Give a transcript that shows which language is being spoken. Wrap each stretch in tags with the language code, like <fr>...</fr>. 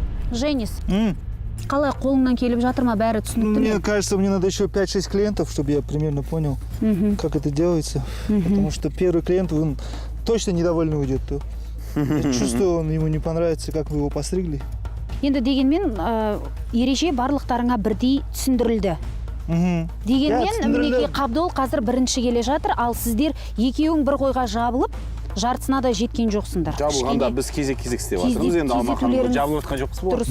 <kk>Женис, қалай қолыңнан келіп жатыр ма, бәрі түсінікті ме?</kk> <ru>Мне кажется, мне надо еще 5-6 клиентов, чтобы я примерно понял, как это делается. Потому что первый клиент, он точно недовольный уйдет. Я чувствую, ему не понравится, как вы его постригли.</ru> <kk>Енді дегенмен, ереже барлықтарыңа бірдей түсіндірілді. Дегенмен, мінеке Қабдол қазір бірінші келе жатыр, ал сіздер екеуің бір қойға жабылып, жартысына да жеткен жоқсыңдар. Жабылғанда біз кезек істеп жатырмыз. Енді Алма ханым жабылып жатқан жоқпыз ғой.</kk>